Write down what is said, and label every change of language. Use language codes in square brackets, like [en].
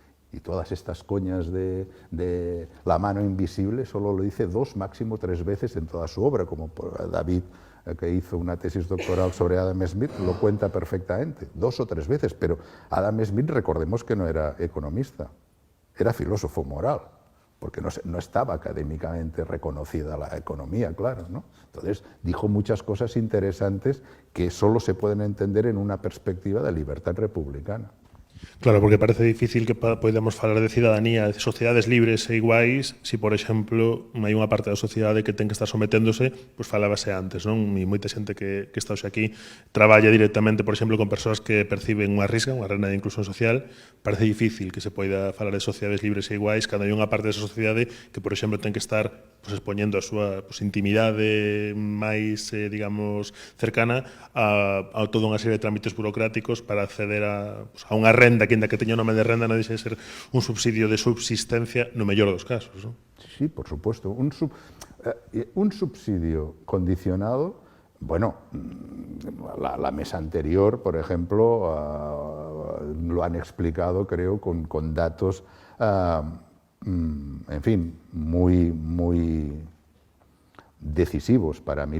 [es] Y todas estas coñas de la mano invisible solo lo dice 2, máximo 3 veces en toda su obra, como David, que hizo una tesis doctoral sobre Adam Smith, lo cuenta perfectamente, 2 o 3 veces, pero Adam Smith, recordemos que no era economista, era filósofo moral, porque no estaba académicamente reconocida la economía, claro, ¿no? Entonces dijo muchas cosas interesantes que solo se pueden entender en una perspectiva de libertad republicana. [gl] Claro, porque parece difícil que podamos falar de cidadanía, de sociedades libres e iguais, se, por exemplo, hai unha parte da sociedade que ten que estar someténdose, pois falábase antes, non? E moita xente que está hoxe aquí traballa directamente, por exemplo, con persoas que perciben unha risca, unha renda de inclusión social. Parece difícil que se poida falar de sociedades libres e iguais cando hai unha parte desa sociedade que, por exemplo, ten que estar expoñendo a súa intimidade máis, digamos, cercana a toda unha serie de trámites burocráticos para acceder a unha renda que, ainda que teña o nome de renda, non deixa de ser un subsidio de subsistencia no mellor dos casos, non? [es] Sí, por supuesto. Un subsidio condicionado, bueno, la mesa anterior, por ejemplo, lo han explicado, creo, con datos, en fin, muy decisivos para mí.